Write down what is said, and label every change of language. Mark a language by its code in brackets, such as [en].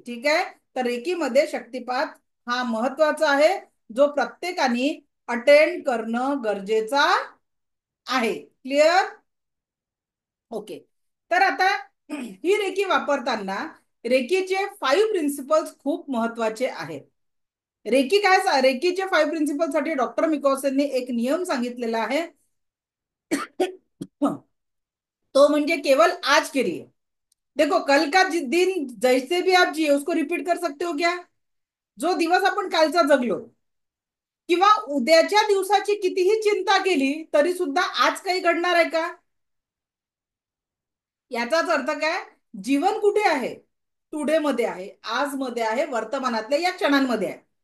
[mr] ठीक आहे, तर रेकीमध्ये शक्तिपात हा महत्वाचा आहे, जो प्रत्येकाने अटेंड करणं गरजेचा आहे. क्लिअर? ओके. तर आता ही रेकी वापरताना रेकीचे 5 प्रिन्सिपल्स खूप महत्वाचे आहेत. रेकीचे 5 प्रिन्सिपल साठी डॉक्टर मिकॉसनने एक नियम सांगितलेला आहे. तो म्हणजे [hi] केवल आज के लिए. देखो, कल का दिन जैसे भी आप जिए उसको रिपीट कर सकते हो क्या? [mr] जो दिवस आपण कालचा जगलो किंवा उद्याच्या दिवसाची कितीही चिंता केली तरी सुद्धा आज काही घडणार आहे का? याचाच अर्थ काय, जीवन कुठे आहे? टुडे मध्ये आहे, आज मध्ये आहे, वर्तमानातल्या या क्षणांमध्ये आहे.